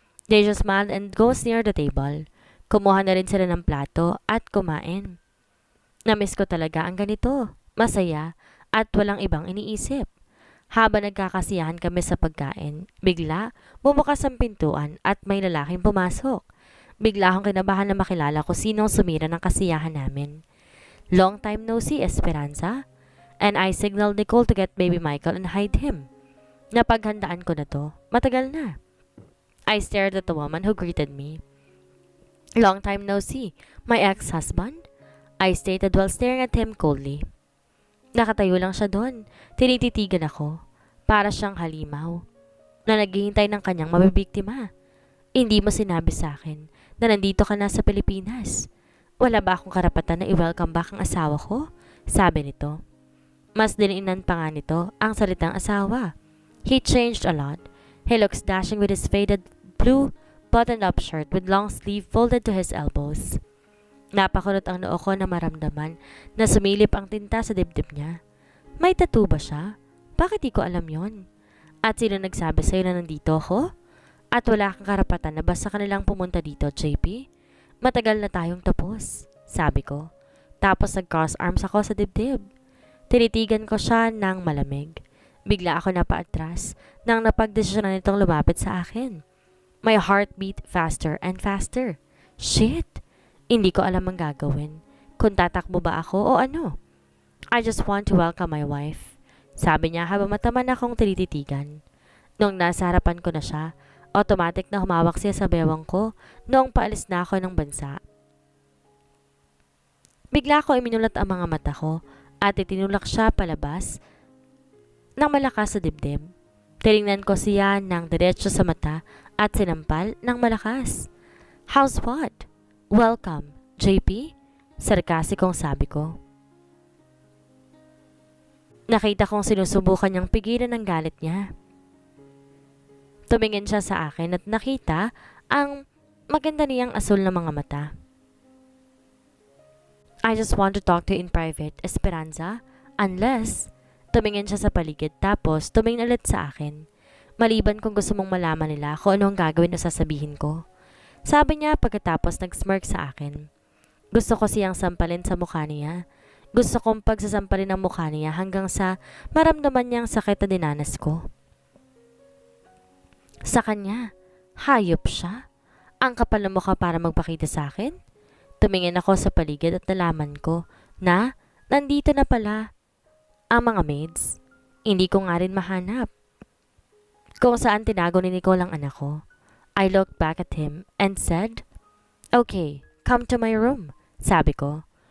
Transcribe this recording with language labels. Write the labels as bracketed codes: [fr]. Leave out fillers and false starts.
[en] They just smiled and goes near the table. [tl] Kumuha na rin sila ng plato at kumain. Namiss ko talaga ang ganito. Masaya at walang ibang iniisip. Habang nagkakasiyahan kami sa pagkain, bigla bumukas ang pintuan at may lalaking pumasok. Bigla akong kinabahan na makilala ko sinong sumira ng kasiyahan namin. [en] Long time no see, Esperanza. And I signaled Nicole to get baby Michael and hide him. [tl] Napaghandaan ko na to. Matagal na. [en] I stared at the woman who greeted me. Long time no see. My ex-husband? I stated while staring at him coldly. [tl] Nakatayo lang siya doon. Tinititigan ako. Para siyang halimaw na naghihintay ng kanyang mabibiktima. Hindi mo sinabi sa akin na nandito ka na sa Pilipinas. Wala ba akong karapatan na i-welcome back ang asawa ko? Sabi nito. Mas diniinan pa nga nito ang salitang asawa. [en] He changed a lot. He looks dashing with his faded blue buttoned-up shirt with long sleeve folded to his elbows. [tl] Napakunot ang noo ko na maramdaman na sumilip ang tinta sa dibdib niya. May tattoo ba siya? Bakit di ko alam yon? At sino nagsabi sa'yo na nandito ako? At wala kang karapatan na basta ka nilang pumunta dito, JP? Matagal na tayong tapos, sabi ko. Tapos nag-cross arms ako sa dibdib. Tinitigan ko siya ng malamig. Bigla ako napaatras nang napagdesisyonan nitong lumapit sa akin. [en] My heart beat faster and faster. Shit! [tl] Hindi ko alam ang gagawin. Kung tatakbo ba ako o ano. [en] I just want to welcome my wife. [tl] Sabi niya habang mataman akong tinititigan. Nung nasa harapan ko na siya, automatic na humawak siya sa bewang ko noong paalis na ako ng bansa. Bigla ko iminulat ang mga mata ko at itinulak siya palabas ng malakas sa dibdib. Tiningnan ko siya ng diretso sa mata at sinampal ng malakas. [en] How's what? [tl] Welcome, JP? Sarkasikong sabi ko. Nakita kong sinusubukan niyang pigilan ang galit niya. Tumingin siya sa akin at nakita ang maganda niyang asul na mga mata. [en] I just want to talk to you in private, Esperanza, unless... [tl] Tumingin siya sa paligid tapos tumingin ulit sa akin. Maliban kung gusto mong malaman nila kung ano ang gagawin o sasabihin ko. Sabi niya pagkatapos nag-smirk sa akin. Gusto ko siyang sampalin sa mukha niya. Gusto kong pagsasampalin ang mukha niya hanggang sa maramdaman niyang sakit na dinanas ko. Sa kanya, hayop siya. Ang kapal ng mukha para magpakita sa akin. Tumingin ako sa paligid at nalaman ko na nandito na pala ang mga maids. Hindi ko nga rin mahanap kung saan tinago ni Nicole ang anak ko. [en] I looked back at him and said, "Okay, come to my room," [tl] sabi ko.